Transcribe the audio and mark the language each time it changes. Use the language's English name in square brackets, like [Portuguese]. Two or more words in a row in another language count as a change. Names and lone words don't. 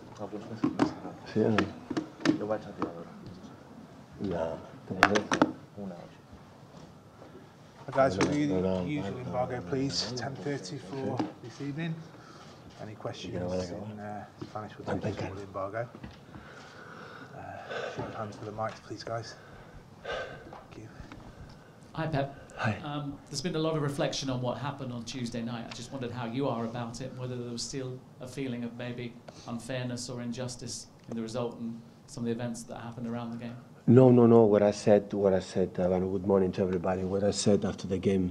[Italian] Sì, no. Lo faccio a tirare ora. No. Una oggi. [English] Guys, will you usual embargo, please? 10:30 for this evening. Any questions in Spanish will do usual embargo. Show of hands for the mics, please, guys. Thank you. Hi, Pep. Hi. There's been a lot of reflection on what happened on Tuesday night. I just wondered how you are about it, and whether there was still a feeling of maybe unfairness or injustice in the result and some of the events that happened around the game. No. What I said. Good morning to everybody. What I said after the game.